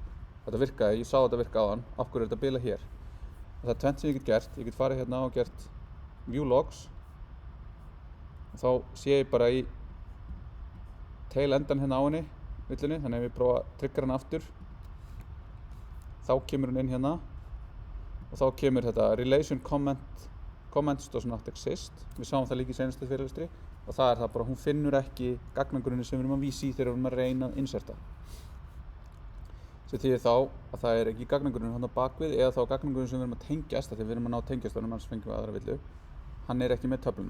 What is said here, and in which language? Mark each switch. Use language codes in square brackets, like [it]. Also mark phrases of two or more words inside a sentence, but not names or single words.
[is] Þetta virkaði, ég sá þetta virka á hann, af hverju er þetta bila hér? Og það er tvennt sem ég get gert, ég get farið hérna og gert [en] view logs [is] og þá sé ég bara í tail endan hérna á henni, villunni, þannig að ef ég prófa að tryggja hann aftur þá kemur hún inn hérna og þá kemur þetta [en] relation comments does not exist. [is] Við sáum það líka í seinustu fyrirlestri og það er það bara, hún finnur ekki gagnagrunni sem við erum að vísa í þegar við erum að reyna að inserta. Sem þýðir þá að það er ekki gagnagrunnin hann á bakvið eða þá gagnagrunnin sem við erum að tengjast, þegar við erum að ná tengjast honum, annars fengjum við aðra villu, hann er ekki með töfluna.